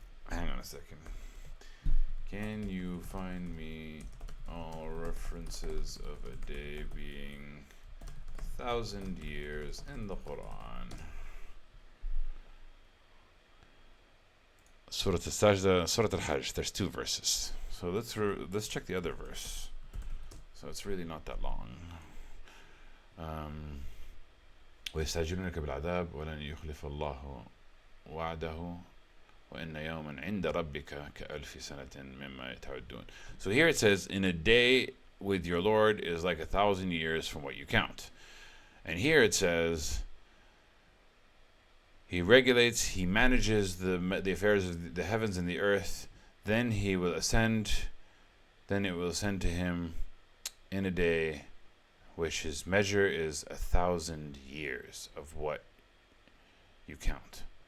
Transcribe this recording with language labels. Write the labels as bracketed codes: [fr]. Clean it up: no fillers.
[en] Hang on a second. Can you find me all references of a day being 1,000 years in the Quran? Surah Al-Sajda, Surah Al-Hajj, there's 2 verses. So let's check the other verse. So it's really not that long. [ar] ويستعجلونك بالعذاب ولن يخلف الله وعده وإن يوما عند ربك كألف سنة مما تعدون. [en] So here it says, in a day with your Lord is like 1,000 years from what you count. And here it says, he regulates, he manages the affairs of the heavens and the earth, then he will ascend, then it will ascend to him in a day which his measure is 1,000 years of what you count.